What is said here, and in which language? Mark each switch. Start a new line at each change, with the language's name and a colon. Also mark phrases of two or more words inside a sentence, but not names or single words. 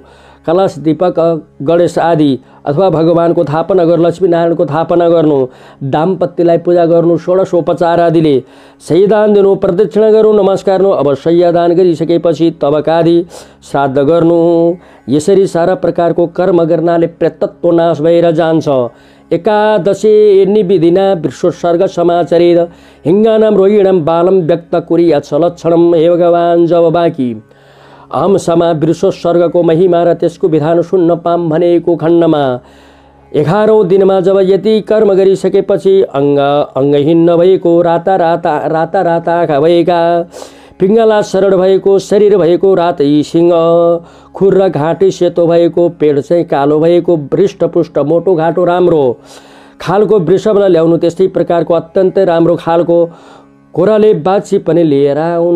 Nepali: कलश, दीपक, गणेश आदि अथवा भगवानको स्थापना गर्नु। लक्ष्मीनारायणको स्थापना गर्नु। दाम्पत्यलाई पूजा गर्नु षोडशोपचार आदिले। शय्यादान दिनु, प्रदक्षिणा गर्नु, नमस्कार गर्नु। अब शय्यादान गरिसकेपछि तबकादि श्राद्ध गर्नु। यसरी सारा प्रकारको कर्म गर्नाले प्रेतत्व नाश भएर जान्छ।
Sanskrit: एकादशे निविधिना विश्वसर्ग समाचरेद हिङ्गानाम रोहिणम बालम व्यक्त कुर्यात् लक्षणम।
Nepali: हे भगवान, जब बाँकी अंशमा विश्वसर्गको महिमा र त्यसको विधान सुन्न पाम भनेको खण्डमा 11औं दिनमा जब यति कर्म गरिसकेपछि अङ्गहीन नभएको राता राता आँखा भएका पिङ्गला शरण भएको शरीर भएको रातै सिंह खुर र घाँटी सेतो भएको पेट चाहिँ कालो भएको हृष्टपुष्ट मोटो घाँटो राम्रो खालको वृषभलाई ल्याउनु त्यस्तै प्रकारको अत्यन्तै राम्रो खालको कोराले बाछी पनि लिएर आउनु।